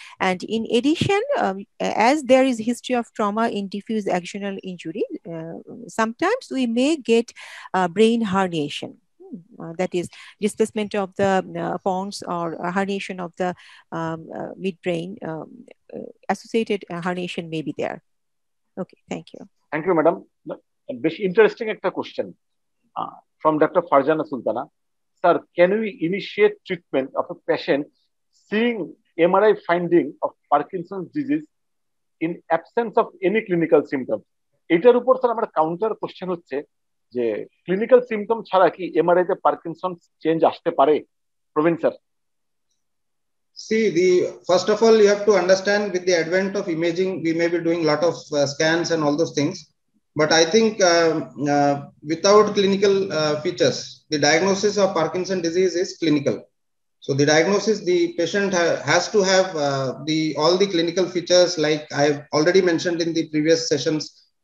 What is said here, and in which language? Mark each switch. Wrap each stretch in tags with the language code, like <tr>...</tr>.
<en>And in addition, as there is history of trauma in diffuse axonal injury, sometimes we may get brain herniation. That is displacement of the pons or herniation of the midbrain. Associated herniation may be there. Okay, thank you. Thank you, madam.</en> <bn>বেশ interesting একটা question</bn> <en>from Dr. Farjana Sultana. Sir, can we initiate treatment of a patient seeing MRI finding of Parkinson's disease in absence of any clinical symptoms?</en> <bn>এটার উপর sir আমার counter question হচ্ছে যে clinical symptom ছাড়া কি MRI তে Parkinson change আসতে পারে? প্রবীণ sir.</bn> <en>See, first of all, you have to understand with the advent of imaging, we may be doing a lot of scans and all those things. But I think without clinical features, the diagnosis of Parkinson's disease is clinical. So the diagnosis, the patient has to have all the clinical features like I've already mentioned in the previous sessions.</en>